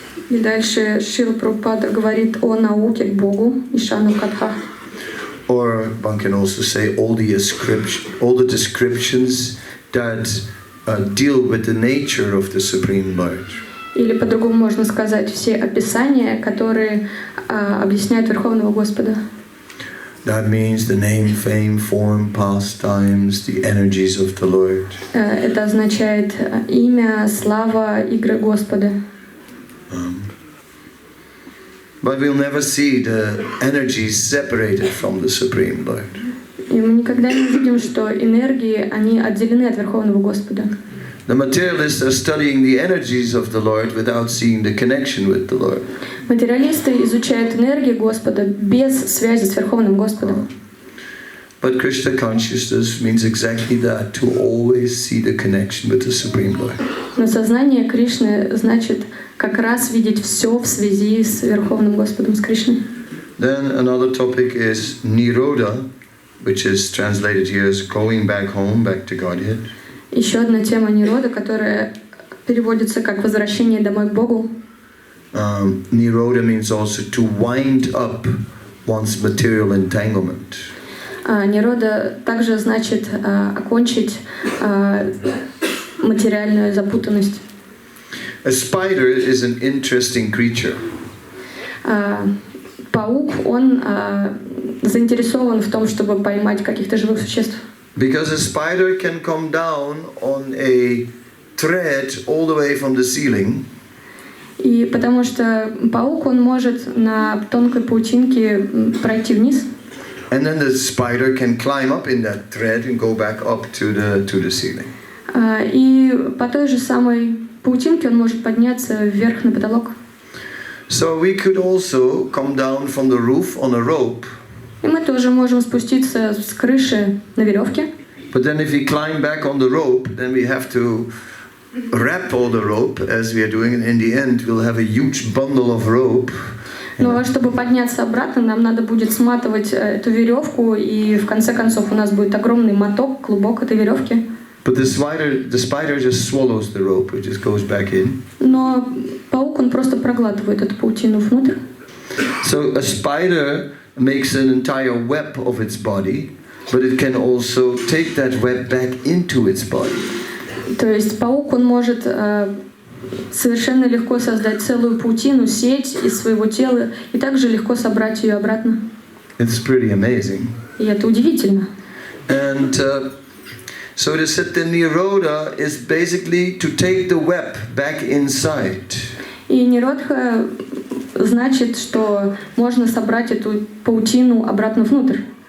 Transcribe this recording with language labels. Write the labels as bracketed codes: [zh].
[ru] И дальше Шрила Прабхупада говорит о науке к Богу, Ишану Катха. [en] Or one can also say all the descriptions that deal with the nature of the Supreme Lord. [ru] Или по-другому можно сказать все описания, которые объясняют Верховного Господа. [en] That means the name, fame, form, pastimes, the energies of the Lord. [ru] Это означает имя, слава, игры Господа. [en] But we'll never see the energies separated from the Supreme Lord. [ru] И мы никогда не видим, что энергии, они отделены от Верховного Господа. [en] The materialists are studying the energies of the Lord without seeing the connection with the Lord. [ru] Материалисты изучают энергии Господа без связи с Верховным Господом. [en] But Krishna consciousness means exactly that, to always see the connection with the Supreme Lord. [ru] Но сознание Кришны значит как раз видеть все в связи с Верховным Господом, с Кришной. [en] Then another topic is Nirodha, which is translated here as going back home, back to Godhead. [ru] Еще одна тема Нирода, которая переводится как возвращение домой к Богу. [en] Nirodha means also to wind up one's material entanglement. [ru] Нирода также значит окончить материальную запутанность. [en] A spider is an interesting creature. [ru] Паук, он заинтересован в том, чтобы поймать каких-то живых существ. [en] Because a spider can come down on a thread all the way from the ceiling. [ru] И потому что паук, он может на тонкой паутинке пройти вниз. [en] And then the spider can climb up in that thread and go back up to the ceiling. [ru] И по той же самой паутинке он может подняться вверх на потолок. [en] So we could also come down from the roof on a rope. [ru] И мы тоже можем спуститься с крыши на веревке. [en] But then if we climb back on the rope, then we have to wrap all the rope, as we are doing, and in the end we'll have a huge bundle of rope. [ru] Но чтобы подняться обратно, нам надо будет сматывать эту веревку, и в конце концов у нас будет огромный моток, клубок этой веревки. [en] But the spider just swallows the rope, it just goes back in. [ru] Но паук, он просто проглатывает эту паутину внутрь. [en] So a spider makes an entire web of its body, but it can also take that web back into its body. [ru] То есть паук, он может совершенно легко создать целую паутину, сеть из своего тела, и также легко собрать ее обратно. [en] It's pretty amazing. [ru] И это удивительно. [en] And so the Siddha Nirodha is basically to take the web back inside. [ru] И ниродха значит, что можно собрать эту паутину обратно внутрь.